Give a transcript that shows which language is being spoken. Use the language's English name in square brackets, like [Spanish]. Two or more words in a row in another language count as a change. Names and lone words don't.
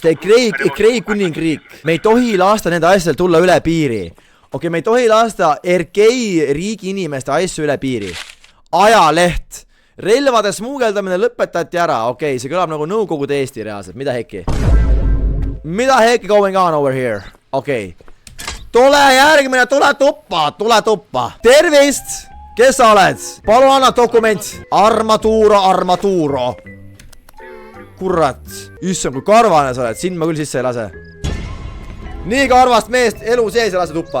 [Estonian] RK kuningriik. Me ei tohi lasta nende asjadel tulla üle piiri. Okei, me ei tohi lasta RK riigi inimeste asju üle piiri. Ajaleht. Relvade smuugeldamine lõpetati ära. Okei, see kõlab nagu Nõukogude Eesti reaalselt. Mida hekki? Mida hekki [English] going on over here? [Estonian] Okei. Tule järgmine, tule tuppa. Tervist! Kes sa oled? Palun anna dokument. Armatuuro. Kurat. Issand, kui karvane sa oled. Sind ma küll sisse ei lase. Nii karvast meest elu sees ei lase tuppa.